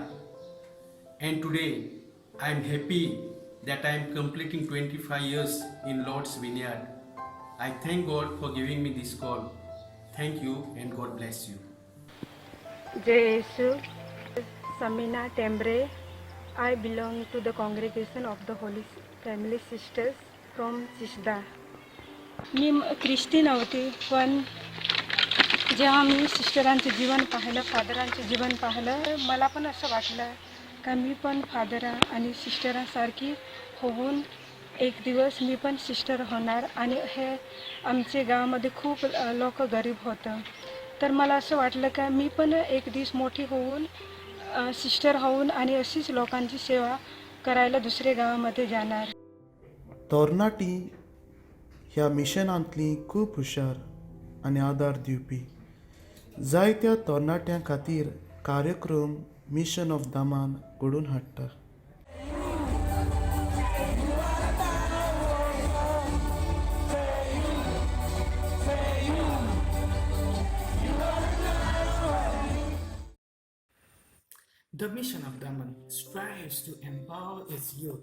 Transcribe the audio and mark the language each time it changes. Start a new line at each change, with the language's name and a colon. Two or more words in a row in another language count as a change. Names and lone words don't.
English: And today, I am happy that I am completing 25 years in Lord's Vineyard. I thank God for giving me this call. Thank you and God bless you.
Marathi: जय येशू,
English: Samina Tembre. I belong to the congregation of the Holy Family Sisters from Sisda.
Marathi: मी ख्रिस्ती नव्हती, पण जेव्हा मी सिस्टरांचं जीवन पाहिलं, फादरांचं जीवन पाहिलं, मला पण असं वाटलं का मी पण फादर आणि सिस्टरांसारखी होऊन एक दिवस मी पण सिस्टर होणार आणि हे आमच्या गावामध्ये खूप लोक गरीब होतं. तर मला असं वाटलं का मी पण एक दिवस मोठी होऊन सिस्टर होऊन आणि अशीच लोकांची सेवा करायला दुसऱ्या गावामध्ये जाणार.
Konkani: तरणाटी ह्या मिशनांतली खूब हुशार आनी आदार दिवपी. जायत्या तरणाट्यां खातीर कार्यक्रम मिशन ऑफ दामान घडोवन हाडटा.
English: The mission of Daman strives to empower its youth.